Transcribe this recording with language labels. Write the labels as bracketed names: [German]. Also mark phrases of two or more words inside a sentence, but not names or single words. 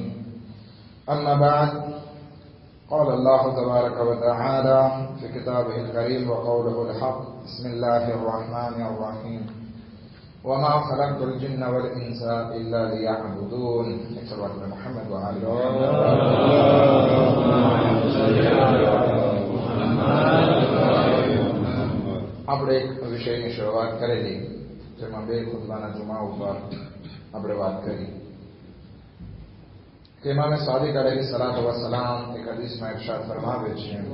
[Arabic] أما بعد، قال الله تبارك وتعالى في كتابه الكريم وقوله الحق: بسم الله الرحمن الرحيم. وما خلقت الجن والإنس إلا ليعبدون. صلوات محمد وآله [Gujarati] આપણે એક વિષયની શરૂઆત કરેલી, જેમાં બે ખુતબાના જુમા ઉપર આપણે વાત કરી કે ઇમામે સાદિક [Arabic] عليه الصلاة والسلام [Gujarati] એક હદીસમાં ઇરશાદ ફરમાવે છે